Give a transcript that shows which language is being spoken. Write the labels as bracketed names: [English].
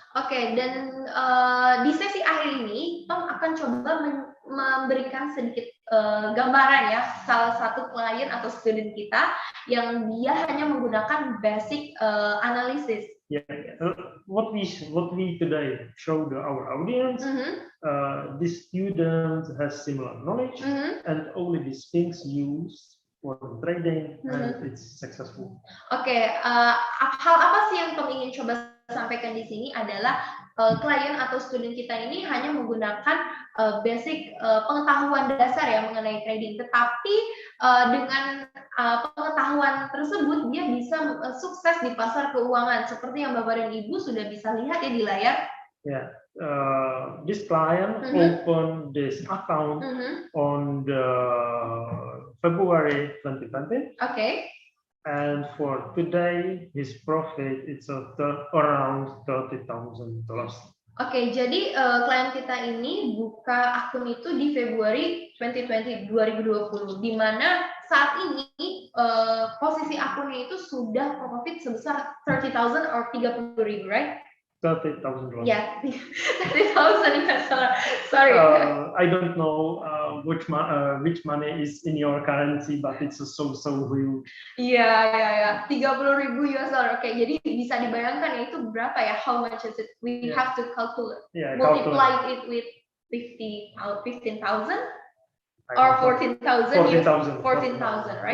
[Indonesian] Oke, dan di sesi akhir ini Tom akan coba memberikan sedikit gambaran ya salah satu klien atau student kita yang dia hanya menggunakan basic analysis. [English] Yeah, what we today show our audience, these students has similar knowledge, and only these things used for trading, and it's successful. [Indonesian] Oke, hal apa sih yang Tom ingin coba sampaikan di sini adalah klien atau student kita ini hanya menggunakan basic pengetahuan dasar ya mengenai trading, tetapi dengan pengetahuan tersebut dia bisa sukses di pasar keuangan seperti yang Bapak dan Ibu sudah bisa lihat ya di layar. [English] Yeah, this client opened this account on the February 2020. Okay. And for today, his profit is around $30,000. [Indonesian] Oke, jadi klien kita ini buka akun itu di Februari 2020, di mana saat ini posisi akunnya itu sudah profit sebesar 30,000 or 30,000, [English] right? $30,000. Yeah, 30,000 US dollar. Sorry. I don't know which money is in your currency, but it's so huge. [Indonesian] Iya. 30,000 US dollar. Oke, jadi bisa dibayangkan ya itu berapa ya? [English] How much is it? We have to calculate. Multiply it with 15,000 or 14,000. 14,000, right?